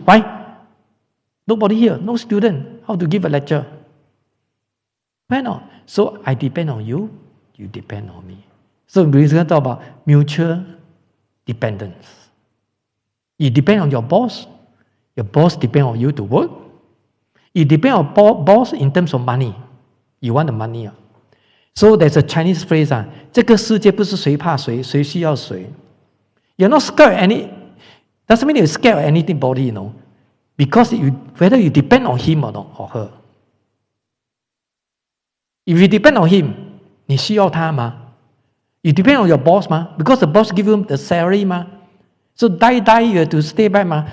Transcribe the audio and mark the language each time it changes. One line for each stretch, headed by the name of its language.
English: Why? Nobody here, no student. How to give a lecture? Why not? So I depend on you, you depend on me. So we're going to talk about mutual dependence. You depend on your boss depend on you to work. You depend on boss in terms of money. You want the money. So there's a Chinese phrase,
Chinese: 这个世界不是谁怕谁，谁需要谁.
English: You're not scared of doesn't mean you're scared of anybody, you know. Because whether you depend on him or not, or her. If you depend on him,
Chinese: 你需要他吗?
English: You depend on your boss 吗? Because the boss give you the salary 吗?So die you have to stay back 吗?